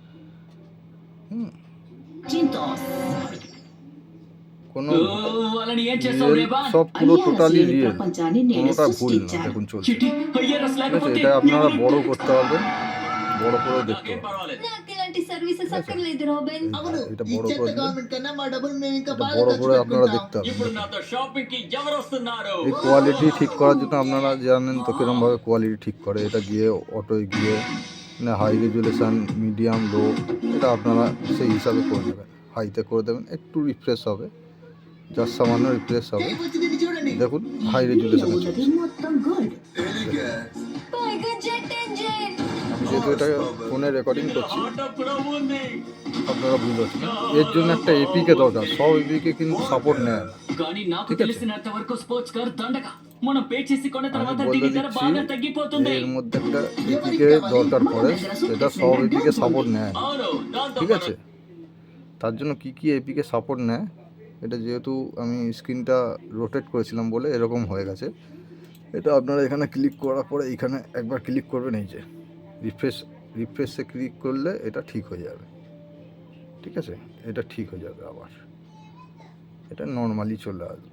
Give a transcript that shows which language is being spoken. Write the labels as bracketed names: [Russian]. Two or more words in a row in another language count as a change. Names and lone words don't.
[Bangla] কোনো সব পুরো [English] totally real, [Bangla] কোনোটা ভুল না। দেখুন চলছে। ঠিক আছে, এটা আপনারা বড় করতে পারবেন, বড় করে দেখতে পারবেন। [Telugu] ఇలాంటి సర్వీసెస్ అక్కడ లేదు రాబిన్. అవును, [Bangla] এটা [Telugu] ఈ [Bangla] বড় [Telugu] చెత్త [Bangla] করে দিলে [Telugu] గవర్నమెంట్ కన్నా మా డబ్బులు మేము ఇంకా [Bangla] এটা [Telugu] బాగా [Bangla] বড় [Telugu] ఖర్చు [Bangla] করে আপনারা [Telugu] పెట్టుకుంటాం. [Bangla] দেখতে হবে। [Telugu] ఇప్పుడు నాతో షాపింగ్ కి ఎవరు వస్తున్నారు? [Bangla] এই কোয়ালিটি ঠিক করার জন্য আপনারা জানেন তো কীরকমভাবে কোয়ালিটি ঠিক করে। এটা গিয়ে অটোয় গিয়ে না [English] high resolution, [Bangla] মিডিয়াম, লো, এটা আপনারা সেই হিসাবে করে নেবেন। হাইতে করে দেবেন, একটু রিফ্রেশ হবে, জাস্ট সামান্য রিফ্রেশ হবে। [Telugu] టేప్ వచ్చి దీన్ని చూడండి. [Bangla] দেখুন হাই রেজুলেশনে চলছে। [Telugu] మొత్తం గుడ్. పైగా [English] jet engine. [Bangla] আমি যেহেতু এটা ফোনে রেকর্ডিং করছি [Telugu] ఆటో కూడా ఉంది. [Bangla] আপনারা বুঝতে পারছেন। এর জন্য একটা এপিকে দরকার, সব এপিকে কিন্তু সাপোর্ট নেয় না। [Telugu] కానీ నాకు [Bangla] ঠিক আছে। [Telugu] తెలిసినంత వరకు [English] sports car [Telugu] దండగ. మనం పే చేసి కొన్న [Bangla] আমি [Telugu] తర్వాత [Bangla] বলে [Telugu] దీని ధర [Bangla] দিচ্ছি [Telugu] బాగా తగ్గిపోతుంది. [Bangla] এর মধ্যে একটা এপিকে দরকার পড়ে, সেটা সব এপিকে সাপোর্ট নেয় না। [Telugu] అవును, దాంతో [Bangla] ঠিক আছে, তার জন্য কি কি এপিকে সাপোর্ট নেয়, এটা যেহেতু আমি স্ক্রিনটা রোটেট করেছিলাম বলে এরকম হয়ে গেছে। এটা আপনারা এখানে ক্লিক করার পরে এইখানে একবার ক্লিক করবেন, এই যে রিফ্রেশে ক্লিক করলে এটা ঠিক হয়ে যাবে। ঠিক আছে, এটা ঠিক হয়ে যাবে, আবার এটা নর্মালি চলে আসবে।